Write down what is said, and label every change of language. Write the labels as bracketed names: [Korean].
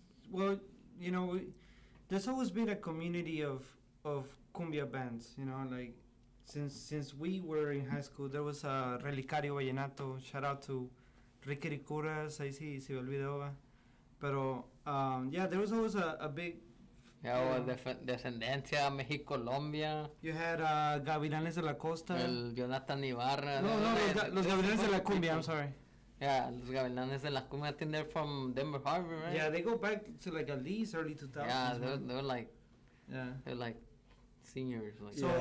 [English] Well, there's always been a community of cumbia bands. Like since we were in high school, there was a Relicario Vallenato. Shout out to Ricky Curas. [Spanish] Ahí sí se me olvidó. [English] Pero there was always a big. Descendencia, México-Colombia. You had Gavilanes de la Costa. El Jonathan Ibarra. No, los Gavilanes de la Cumbia, I'm sorry. Yeah, los Gavilanes de la Cumbia, I think they're from Denver Harbor, right? Yeah, they go back to like at least early 2000s. Yeah, they're like, they're like seniors. Like